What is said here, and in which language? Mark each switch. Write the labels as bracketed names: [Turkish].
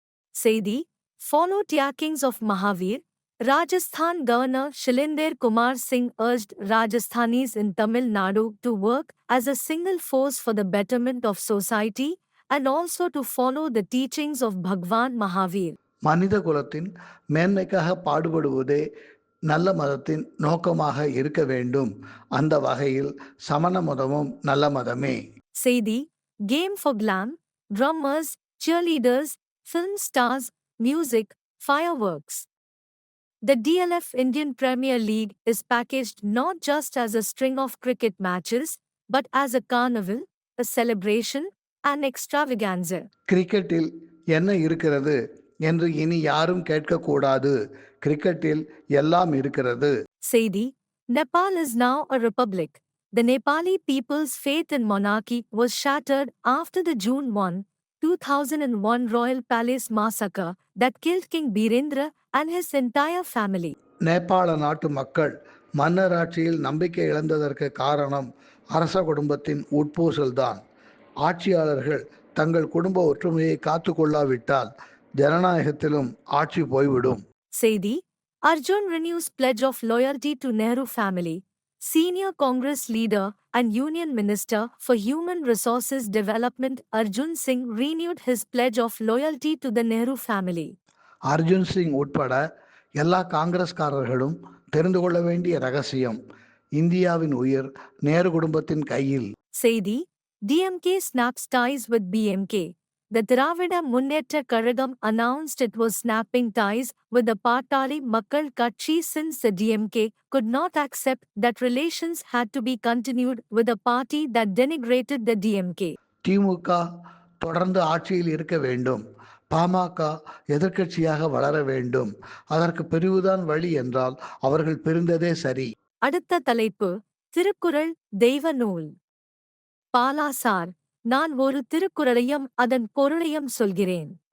[English] செய்தி: Follow teachings of Mahavir. Rajasthan Governor Shilender Kumar Singh urged Rajasthanis in Tamil Nadu to work as a single force for the betterment of society and also to follow the teachings of Bhagwan Mahavir. [Tamil] மனித குலத்தின் மேன்மைக்காக பாடுபடுவதே நல்ல மதத்தின் நோக்கமாக இருக்க வேண்டும். அந்த வகையில் சமண மதமும் நல்ல மதமே. [English] செய்தி: Game for glam, drummers, cheerleaders, film stars, music, fireworks. The DLF Indian Premier League is packaged not just as a string of cricket matches, but as a carnival, a celebration, an extravaganza. [Tamil] கிரிக்கெட்டில் என்ன இருக்கிறது என்று இனி யாரும் கேட்கக்கூடாது. கிரிக்கெட்டில் எல்லாம் இருக்கிறது. [English] செய்தி: Nepal is now a republic. The Nepali people's faith in monarchy was shattered after the June 1, 2001 Royal Palace massacre that killed King Birendra and his entire family. [Tamil] நேபாள நாட்டு மக்கள் மன்னராட்சியில் நம்பிக்கை இழந்ததற்கு காரணம் அரச குடும்பத்தின் உட்பூசல்தான். ஆட்சியாளர்கள் தங்கள் குடும்ப ஒற்றுமையை காத்து கொள்ளாவிட்டால் ஜனநாயகத்திலும் ஆட்சி போய்விடும். [English] செய்தி: Arjun renews pledge of loyalty to Nehru family. Senior Congress leader and Union Minister for Human Resources Development Arjun Singh renewed his pledge of loyalty to the Nehru family. [Tamil] Arjun Singh உட்பட எல்லா காங்கிரஸ்காரர்களும் தெரிந்து கொள்ள வேண்டிய ரகசியம்: இந்தியாவின் உயிர் நேரு குடும்பத்தின் கையில். [English] செய்தி: DMK snaps ties with BMK. The Thiravida Munneta Kazhagam announced it was snapping ties with the Paatali Makkal Katchi since the DMK could not accept that relations had to be continued with a party that denigrated the DMK. [Tamil] திமுக தொடர்ந்து ஆட்சியில் இருக்க வேண்டும். பாமக எதிர்க்கட்சியாக வளர வேண்டும். அதற்கு பிரிவுதான் வழி என்றால் அவர்கள் பிரிந்ததே சரி. அடுத்த தலைப்பு: திருக்குறள் தெய்வ நூல். பாலா சார், நான் ஒரு திருக்குறளையும் அதன் பொருளையும் சொல்கிறேன்.